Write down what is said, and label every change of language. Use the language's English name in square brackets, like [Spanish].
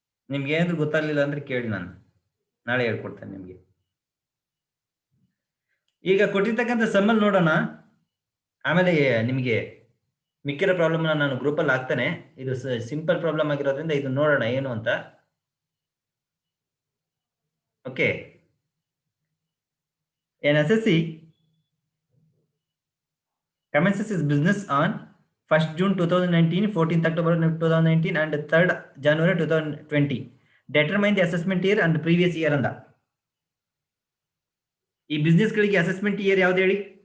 [Kannada] ನಿಮ್ಗೆ ಏನಾದ್ರು ಗೊತ್ತಾಗ್ಲಿಲ್ಲ ಅಂದ್ರೆ ಕೇಳಿ, ನಾನು ನಾಳೆ ಹೇಳ್ಕೊಡ್ತೇನೆ ನಿಮ್ಗೆ. ಈಗ ಕೊಟ್ಟಿರ್ತಕ್ಕಂಥ ಸಮ್ಮಲ್ಲಿ ನೋಡೋಣ, ಆಮೇಲೆ ನಿಮಗೆ ಮಿಕ್ಕಿರೋ ಪ್ರಾಬ್ಲಮ್ನ ನಾನು ಗ್ರೂಪಲ್ಲಿ ಹಾಕ್ತೇನೆ. ಇದು ಸಿಂಪಲ್ ಪ್ರಾಬ್ಲಮ್ ಆಗಿರೋದ್ರಿಂದ ಇದು ನೋಡೋಣ ಏನು ಅಂತ. Okay. [English] An SSC commences its business on 1st June 2019, 14th October 2019 and 3rd January 2020. Determine the assessment year and previous year [Kannada] ಅಂದ. ಈ ಬಿಸ್ನೆಸ್ ಗಳಿಗೆ ಅಸೆಸ್ಮೆಂಟ್ ಇಯರ್ ಯಾವ್ದು ಹೇಳಿ?